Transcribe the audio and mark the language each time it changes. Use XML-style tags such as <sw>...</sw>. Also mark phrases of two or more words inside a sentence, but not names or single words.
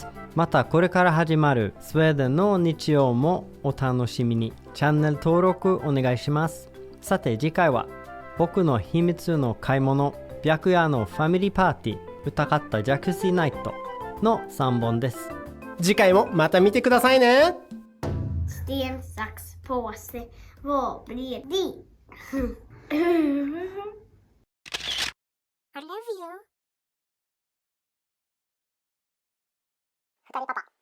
<ja>またこれから始まるスウェーデンの日曜もお楽しみに。チャンネル登録お願いします。さて次回は僕の秘密の買い物、白夜のファミリーパーティー、歌かったジャクシーナイトの3本です。次回もまた見てくださいね。</ja> <sv>Sten, sax, påse. Vad blir det?</sv> <en>I love you.</en> <ja>二人パパ。</ja>